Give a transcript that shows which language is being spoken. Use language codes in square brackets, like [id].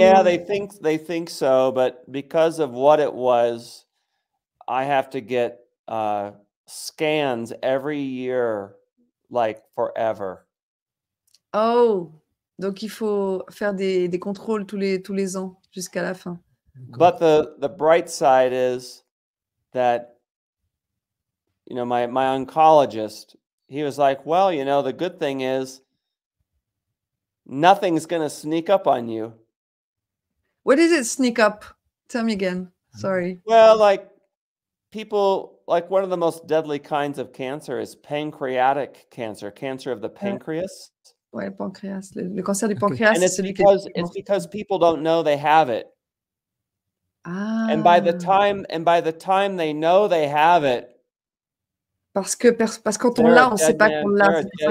[en] yeah, they think so, but because of what it was, I have to get scans every year, like forever. [fr] Oh, donc il faut faire des contrôles tous les ans jusqu'à la fin. [en] But the bright side is that, you know, my oncologist, he was like, well, you know, the good thing is nothing's going to sneak up on you. What is it, sneak up? Tell me again. Sorry. Well, like people, like one of the most deadly kinds of cancer is pancreatic cancer, cancer of the pancreas. [fr] Ouais, le pancréas. Le cancer du pancréas, [en] And it's because people don't know they have it. Ah. And by the time they know they have it, [fr] parce que quand on l'a, on ne sait pas qu'on l'a.